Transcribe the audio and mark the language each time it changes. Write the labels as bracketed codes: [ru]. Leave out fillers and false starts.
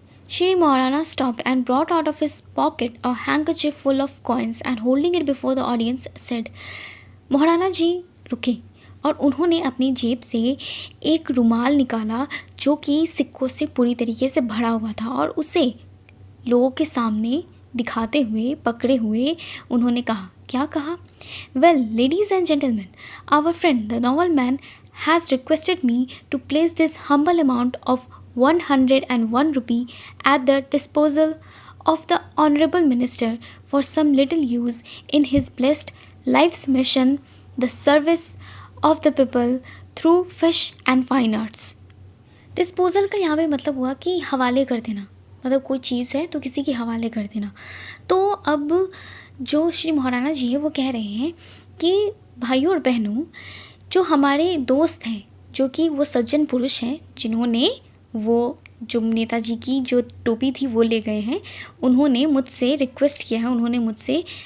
[en] Shri Maharana stopped and brought out of his pocket a handkerchief full of coins and holding it before the audience said, [hi] maharana जी रुके और उन्होंने अपनी जेब से एक रुमाल निकाला जो कि सिक्कों से पूरी तरीके से भरा हुआ था और उसे लोगों के सामने दिखाते हुए, पकड़े हुए उन्होंने कहा, क्या कहा? [en] Well, ladies and gentlemen, our friend the nobleman has requested me to place this humble amount of 101 rupee at the disposal of the honorable minister for some little use in his blessed life's mission, the service of the people through fish and fine arts. [hi] Disposal का यहाँ पे मतलब हुआ कि हवाले कर देना, मतलब कोई चीज़ है तो किसी के हवाले कर देना। तो अब जो श्री महाराणा जी है वो कह रहे हैं कि भाइयों और बहनों, जो हमारे दोस्त हैं, जो कि वो सज्जन पुरुष हैं जिन्होंने वो जो नेताजी की जो टोपी थी वो ले गए हैं, उन्होंने मुझसे रिक्वेस्ट किया है, उन्होंने मुझसे